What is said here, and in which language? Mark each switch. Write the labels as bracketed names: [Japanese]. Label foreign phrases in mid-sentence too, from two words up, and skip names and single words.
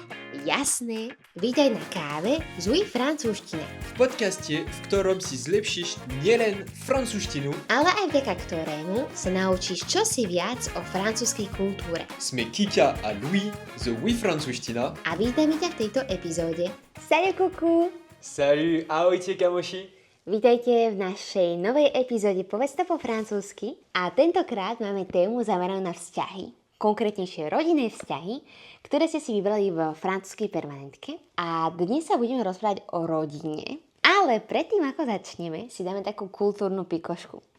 [Slovak] Jasné, vítaj na káve z Louis francúzština. V podcaste, v ktorom si zlepšíš nielen francúzštinu, Ale aj vďaka ktorému sa naučíš čosi viac o francúzskej kultúre. sme Kika a Louis z Oui francúzština. A vítame ťa v tejto epizóde. Salut kuku! Salut, ahojte kamoši. Vítajte v našej novej epizóde Povedz to po francúzsky a tentokrát máme tému zameranú na vzťahy. Konkrétnejšie rodinné vzťahy, ktoré ste si vybrali v francúzskej permanentke. A dnes sa budeme rozprávať o rodine. Ale predtým, ako začneme, si dáme takú kultúrnu pikošku.